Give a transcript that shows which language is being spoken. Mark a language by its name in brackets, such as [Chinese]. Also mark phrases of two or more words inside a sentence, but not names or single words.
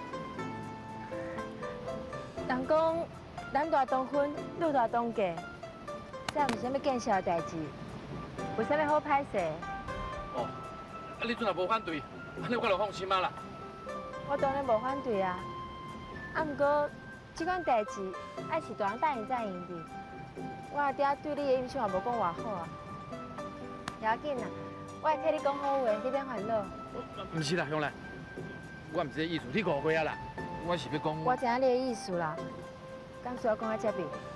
[Min Nan Chinese] 人讲男大当婚，女大当嫁，这毋是啥物见笑的代志，有啥物好歹势？哦，啊你阵也无反对，安尼我就放心啊啦。我当然无反对啊，啊毋过这款代志爱是大人答应才用的。我阿爹对你的印象也无讲偌好啊，不要紧啦，我会替你讲好话，你免烦恼。唔是啦，兄弟，我唔是这意思，你误会啊啦，我是要讲。我知影你的意思啦，敢需要讲到这边？